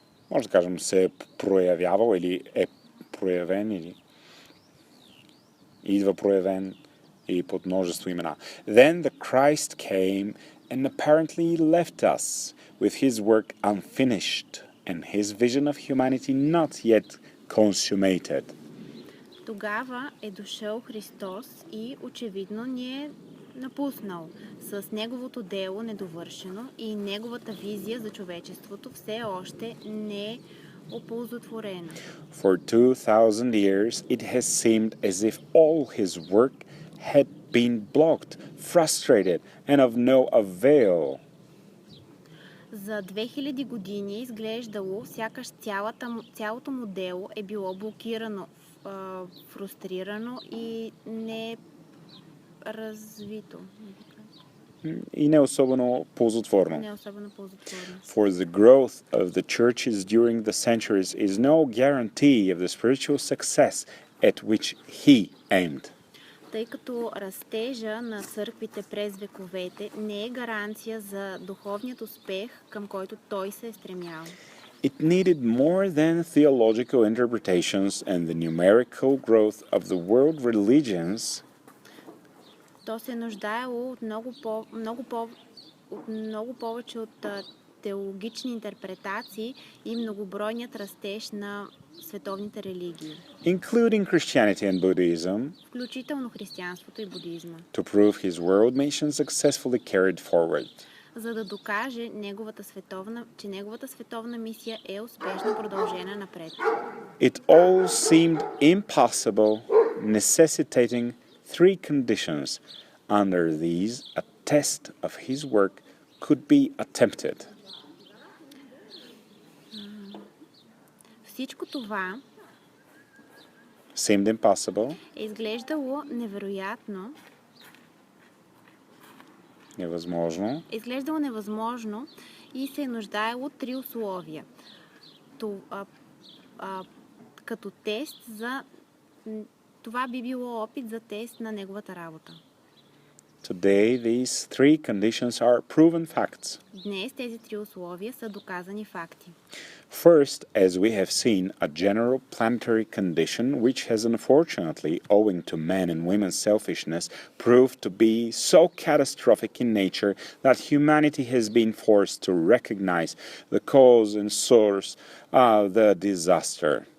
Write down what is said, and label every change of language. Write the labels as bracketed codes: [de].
[bg] Може да кажем, се е проявявал или е проявен или идва проявен и под множество имена. [en] Then the Christ came and apparently left us with his work unfinished and his vision of humanity not yet consummated. [bg] Тогава е дошъл Христос и очевидно ни е напуснал с неговото дело недовършено и неговата визия за човечеството все още не е оползотворена. [en] For 2000 years it has seemed as if all his work had been blocked, frustrated and of no avail. [bg] За 2000 години е изглеждало, сякаш цялото му дело е било блокирано, фрустрирано и не развито. И не особено ползотворно. [en] For the growth of the churches during the centuries is no guarantee of the spiritual success at which he aimed. [bg] Тъй като растежа на църквите през вековете не е гаранция за духовният успех, към който той се е стремял. [en] It needed more than theological interpretations and the numerical growth of the world religions. [bg] То се нуждаело от много повече от теологични интерпретации и многобройният растеж на световните религии. [en] Including Christianity and Buddhism. [bg] Включително християнството и будизма. [en] To prove his world mission successfully carried forward. [bg] За да докаже че неговата световна мисия е успешно продължена напред. [en] It all seemed impossible, necessitating three conditions. Under these, a test of his work could be attempted. [bg] Всичко това [en] seemed impossible. [bg] Е изглеждало невероятно. Невъзможно. Изглеждало невъзможно и се е нуждаело от три условия. Като тест за... Това би било опит за тест на неговата работа. [en] Today, these three conditions are proven facts. [bg] Днес тези три условия са доказани факти. [en] First, as we have seen, a general planetary condition which has unfortunately, owing to men and women's selfishness, proved to be so catastrophic in nature that humanity has been forced to recognize the cause and source of the disaster.